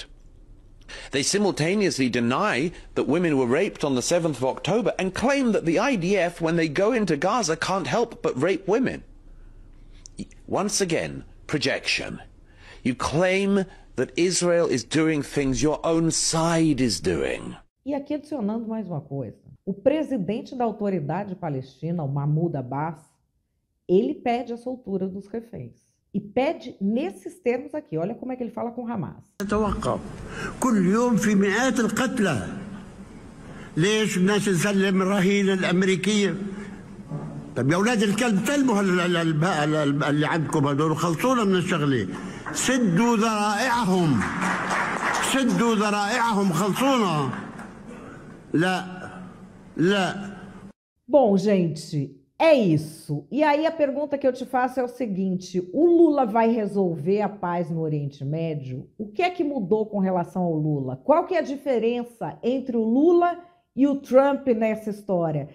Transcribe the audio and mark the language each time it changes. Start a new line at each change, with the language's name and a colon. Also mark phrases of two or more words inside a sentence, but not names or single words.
English: They simultaneously deny that women were raped on the 7th of October and claim that the IDF, when they go into Gaza, can't help but rape women. Once again, projection. You claim that Israel is doing things your own side is doing.
Portuguese: E aqui adicionando mais uma coisa. O presidente da autoridade palestina, o Mahmoud Abbas, ele pede a soltura dos reféns. E pede nesses termos aqui. Olha como é que ele fala com Hamas.
Arabic: كل يوم في مئات القتلى. ليش الناس تسلم الرهينة الأمريكية طب يا اولاد الكلب سلموا اللي عندكم هذول وخلصونا من الشغله. سدوا ذرائعهم، سدوا ذرائعهم، خلصونا. لا لا.
Portuguese: Bom, gente, é isso. E aí a pergunta que eu te faço é o seguinte: o Lula vai resolver a paz no Oriente Médio? O que é que mudou com relação ao Lula? Qual que é a diferença entre o Lula e o Trump nessa história?